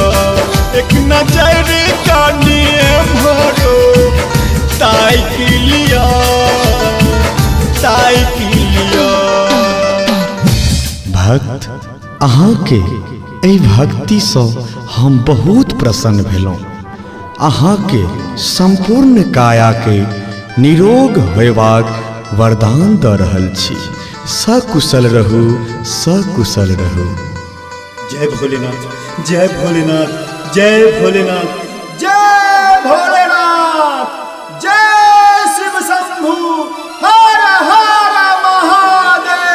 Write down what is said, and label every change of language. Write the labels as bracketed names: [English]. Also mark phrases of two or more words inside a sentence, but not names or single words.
[Maithili] एक नजरि कानी मारो, ताकि लिया, ताकि लिया। भक्त अहाँ के एहि भक्ति सँ हम बहुत प्रसन्न भेलहुँ। अहाँ के संपूर्ण काया के निरोग होयबाक वरदान दऽ रहल छी। सकुशल रहू, सकुशल रहू। जय भोलेनाथ, जय भोलेनाथ, जय भोलेनाथ, जय भोलेनाथ, जय शिव शंभु, हर हर महादेव।